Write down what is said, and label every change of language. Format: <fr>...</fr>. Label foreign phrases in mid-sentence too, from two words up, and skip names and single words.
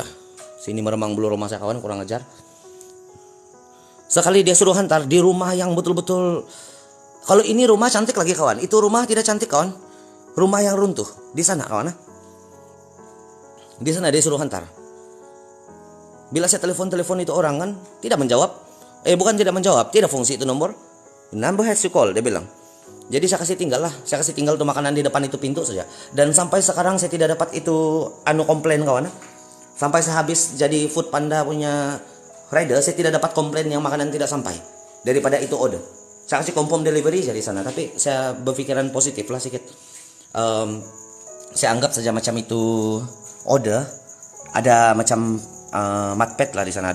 <ms>Sini meremang bulu rumah saya kawan, kurang ajar. Sekali dia suruh hantar di rumah yang betul-betul. Kalau ini rumah cantik lagi kawan. Itu rumah tidak cantik kawan. Rumah yang runtuh. Di sana kawan. Di sana dia suruh hantar. Bila saya telepon itu orang kan tidak menjawab. Bukan tidak menjawab, tidak fungsi itu nomor.</ms> <en>Number has you call,</en> <ms>dia bilang. Jadi saya kasih tinggal lah. Saya kasih tinggal tuh makanan di depan itu pintu saja. Dan sampai sekarang saya tidak dapat itu komplain kawan. Sampai saya habis jadi Food Panda punya rider, saya tidak dapat komplain yang makanan tidak sampai. Daripada itu order. Saya kasih</ms> <en>confirm delivery</en> <ms>dari sana. Tapi saya berpikiran positif lah sedikit. Saya anggap saja macam itu order. Ada macam matpet lah di sana.</ms>